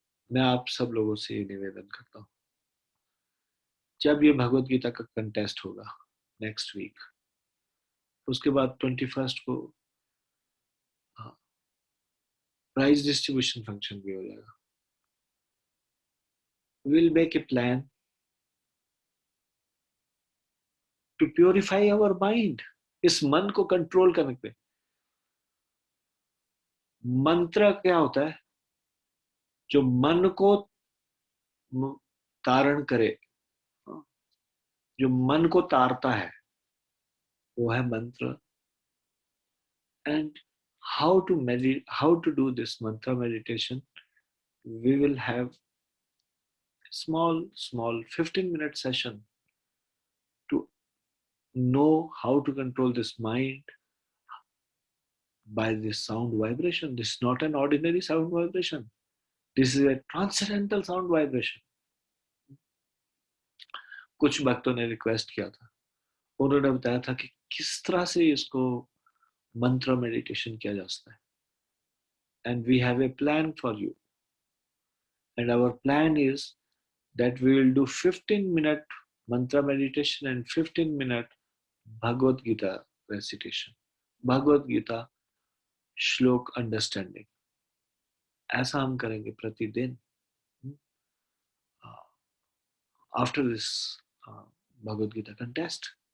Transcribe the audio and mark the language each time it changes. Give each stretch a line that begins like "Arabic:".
Hindi: मैं आप सब लोगों से ये निवेदन करता हूं, जब ये भगवत गीता का कंटेस्ट होगा नेक्स्ट वीक, उसके बाद 21 को प्राइज डिस्ट्रीब्यूशन फंक्शन भी हो जाएगा।
English: We'll make a plan to purify our mind.
Hindi: इस मन को कंट्रोल करने पे मंत्र क्या होता है? जो मन को तारण करे, जो मन को तारता है, वो है मंत्र।
English: And how to do this mantra meditation, we will have small 15-minute session to know how to control this mind by this sound vibration. This is not an ordinary sound vibration. This is a transcendental sound vibration.
Hindi: कुछ भक्तों ने request किया था, उन्होंने बताया था कि किस तरह से इसको मंत्र मेडिटेशन किया जा सकता है.
English: And we have a plan for you. And our plan is that we will do 15-minute mantra meditation and 15-minute Bhagavad Gita recitation.
Hindi: Bhagavad Gita श्लोक अंडरस्टैंडिंग. ऐसा हम करेंगे प्रतिदिन
English: after this Bhagavad Gita contest.